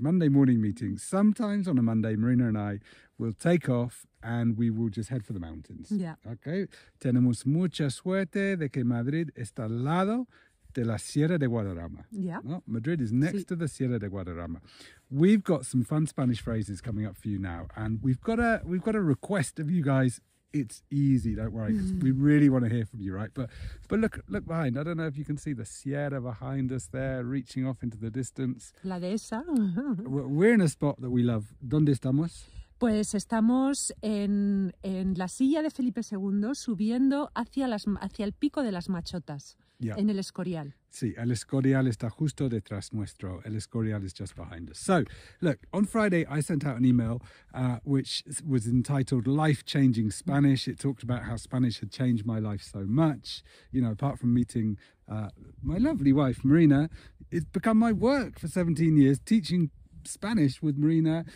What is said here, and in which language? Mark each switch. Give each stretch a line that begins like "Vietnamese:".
English: Monday morning meetings. Sometimes on a Monday, Marina and I will take off and we will just head for the mountains. Yeah. Okay.
Spanish: Tenemos mucha suerte de que Madrid está al lado de la Sierra de Guadarrama.
English: Yeah. No? Madrid is next to the Sierra de Guadarrama. We've got some fun Spanish phrases coming up for you now, and we've got a request of you guys. It's easy, don't worry, because we really want to hear from you, right? But look behind. I don't know if you can see the Sierra behind us there, reaching off into the distance.
Spanish: La dehesa.
English: We're in a spot that we love.
Spanish: ¿Dónde estamos? Pues estamos en la silla de Felipe II, subiendo hacia el pico de las Machotas, en el Escorial. Sí, el Escorial está justo detrás nuestro.
English: El Escorial is just behind us. So, look, on Friday I sent out an email which was entitled Life-Changing Spanish. It talked about how Spanish had changed my life so much. You know, apart from meeting my lovely wife, Marina, it's become my work for 17 years, teaching Spanish with Marina.